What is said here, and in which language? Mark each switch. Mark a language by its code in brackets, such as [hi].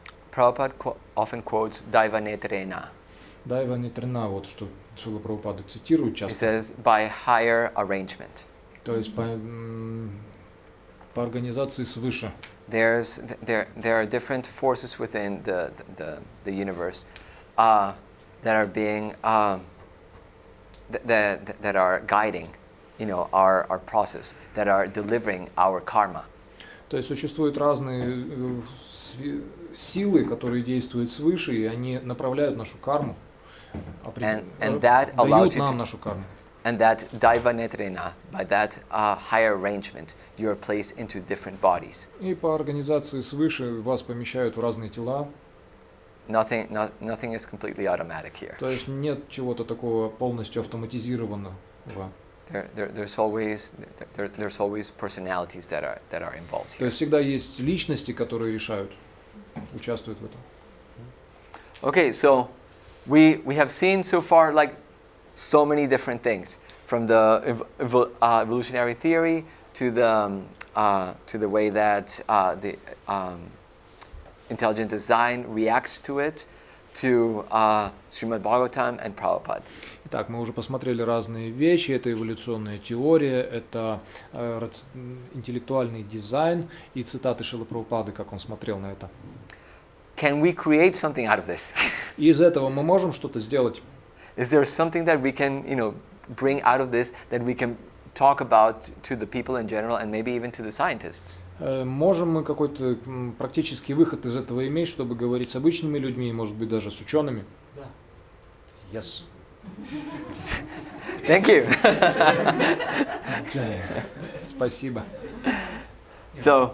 [en] Prabhupada often quotes Daiva Netrena. [ru] Дайва Нетрена, вот что Шрила Прабхупада цитирует [en] He [ru] часто. [en] says by higher arrangement. [ru] То есть по организации свыше. [en] There are different forces within the universe that are being that are guiding, our process, that are delivering our karma. [ru] То есть существуют разные силы, которые действуют свыше, и они направляют нашу карму. [en] And that allows you [ru] нам нашу карму. [en] And that Daiva Netrena, by that higher arrangement, you are placed into different bodies. [ru] И по организации свыше вас помещают в разные тела. [en] Nothing is completely automatic here. [ru] То есть нет чего-то такого полностью автоматизированного. [en] There's always personalities that are involved here. [ru] То есть всегда есть личности, которые решают, участвуют в этом. [en] Okay, so we have seen so far like so many different things, from the evolutionary theory to the way that the intelligent design reacts to it, to Shrimad-Bhagavatam and Prabhupada. [ru] Итак, мы уже посмотрели разные вещи. Это эволюционная теория, это интеллектуальный дизайн и цитаты Шрилы Прабхупады, как он смотрел на это. [en] Can we create something out of this? [ru] И из этого мы можем что-то сделать? [en] Is there something that we can, bring out of this that we can talk about to the people in general and maybe even to the scientists? [ru] Можем мы какой-то практический выход из этого иметь, чтобы говорить с обычными людьми, может быть, даже с учеными? Да. [en] Yes. Thank you. [ru] Спасибо. [en] So,